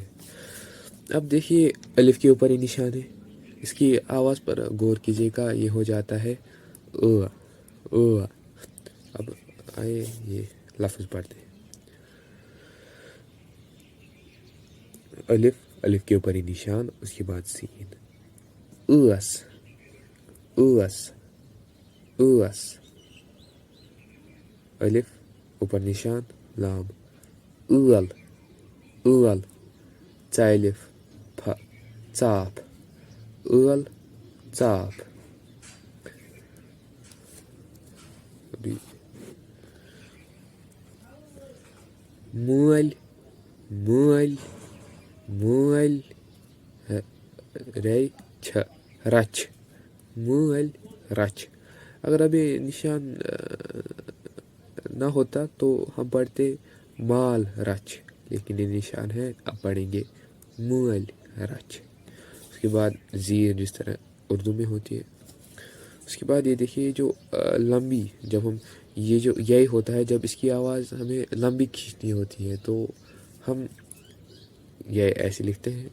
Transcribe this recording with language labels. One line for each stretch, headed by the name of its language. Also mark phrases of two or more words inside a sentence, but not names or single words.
Urdu: اب دیکھیے الف کے اوپر ہی نشان ہے. اس کی آواز پر غور کیجیے گا, یہ ہو جاتا ہے او او. اب آئے یہ لفظ پڑھتے ہیں. الف, الف کے اوپر ہی نشان, اس کے بعد سین.
Kashmiri: اوس اوس اوس.
Urdu: الف اوپر نشان, لام.
Kashmiri: اول اول. ژالف پھ ژاپ. اول ژاپ. مول مول مول. رچ رچ. مول رچ.
Urdu: اگر ابھی نشان نہ ہوتا تو ہم پڑھتے
Kashmiri: مال رچ,
Urdu: لیکن یہ نشان ہے, اب پڑھیں گے
Kashmiri: مول رچ.
Urdu: اس کے بعد زیر جس طرح اردو میں ہوتی ہے. اس کے بعد یہ دیکھیے جو لمبی, جب ہم یہ جو یہی ہوتا ہے, جب اس کی آواز ہمیں لمبی کھینچنی ہوتی ہے تو ہم یہ ایسے لکھتے ہیں.